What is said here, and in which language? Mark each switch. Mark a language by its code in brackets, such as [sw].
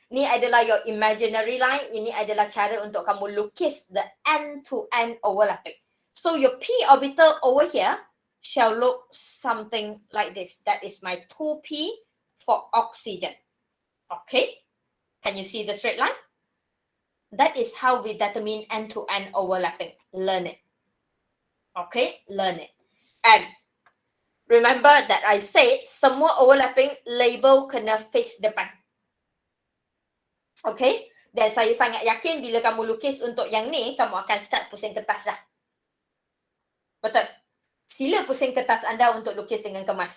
[ms] Ni adalah [en] your imaginary line. [ms] Ini adalah cara untuk kamu lukis [en] the end-to-end overlapping. So your P orbital over here shall look something like this. That is my 2P for oxygen. Okay? Can you see the straight line? That is how we determine end-to-end overlapping. Learn it. Okay? Learn it. And remember that I said [ms] semua overlapping label kena face depan. [en] Okay? [ms] Dan saya sangat yakin bila kamu lukis untuk yang ni, kamu akan start pusing kertas dah. Betul. Sila pusing kertas anda untuk lukis dengan kemas.